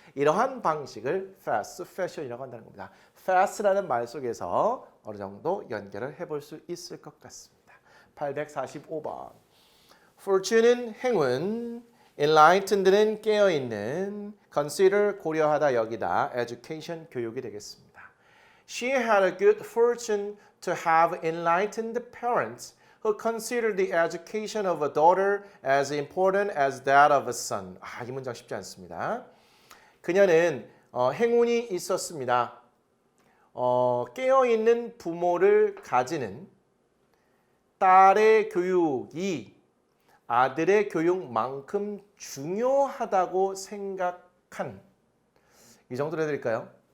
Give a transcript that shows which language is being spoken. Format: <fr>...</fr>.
<ko>이러한 방식을 fast fashion이라고 한다는 겁니다. fast라는 말 속에서 어느 정도 연결을 해볼 수 있을 것 같습니다. 845번. fortune은 행운, enlightened는 깨어있는, consider 고려하다 여기다, education 교육이 되겠습니다.</ko> <en>She had a good fortune to have enlightened parents who considered the education of a daughter as important as that of a son.</en> <ko>이 문장 쉽지 않습니다. 그녀는 행운이 있었습니다. 깨어있는 부모를 가지는 딸의 교육이 아들의 교육만큼 중요하다고 생각한 이 정도로 해드릴까요?</ko>